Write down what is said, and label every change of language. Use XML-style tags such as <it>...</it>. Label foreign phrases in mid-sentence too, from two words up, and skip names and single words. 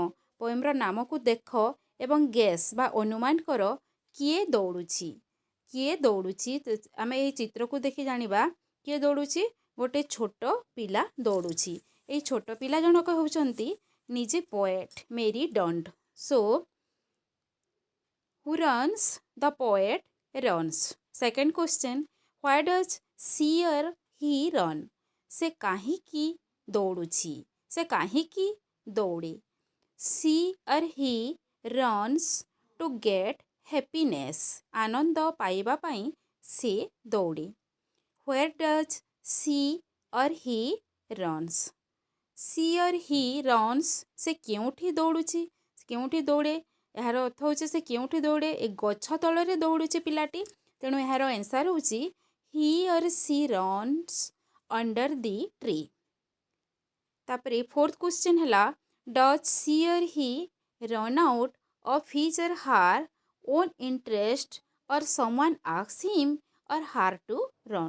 <or>ପୋଏମ୍ର ନାମକୁ ଦେଖ ଏବଂ ଗେସ୍ ବା ଅନୁମାନ କର କିଏ ଦୌଡ଼ୁଛି। କିଏ ଦୌଡ଼ୁଛି ଆମେ ଏହି ଚିତ୍ରକୁ ଦେଖି ଜାଣିବା କିଏ ଦୌଡ଼ୁଛି। ଗୋଟେ ଛୋଟ ପିଲା ଦୌଡ଼ୁଛି। ଏହି ଛୋଟ ପିଲା ଜଣକ ହେଉଛନ୍ତି ନିଜେ ପୋଏଟ୍ ମେରୀ ଡଣ୍ଟ।</or> <en>ସୋ who runs? The poet runs. Second question, why does she or he run?</en> <or>ସେ କାହିଁକି ଦୌଡ଼ୁଛି। ସେ କାହିଁକି ଦୌଡ଼େ।</or> <en>she or he runs to get happiness.</en> <or>ଆନନ୍ଦ ପାଇବା ପାଇଁ ସେ ଦୌଡ଼େ।</or> <en>where does she or he runs? she or he runs</en> <or>ସେ କେଉଁଠି ଦୌଡ଼ୁଛି। କେଉଁଠି ଦୌଡ଼େ। ଏହାର ଅର୍ଥ ହେଉଛି ସେ କେଉଁଠି ଦୌଡ଼େ। ଏ ଗଛ ତଳରେ ଦୌଡ଼ୁଛି ପିଲାଟି। ତେଣୁ ଏହାର ଆନ୍ସର୍ ହେଉଛି</or> <en>he or she runs under the tree. ତାପରେ fourth question ହେଲା does she or he run out of his or her own interest or someone ask him or her to run.</en>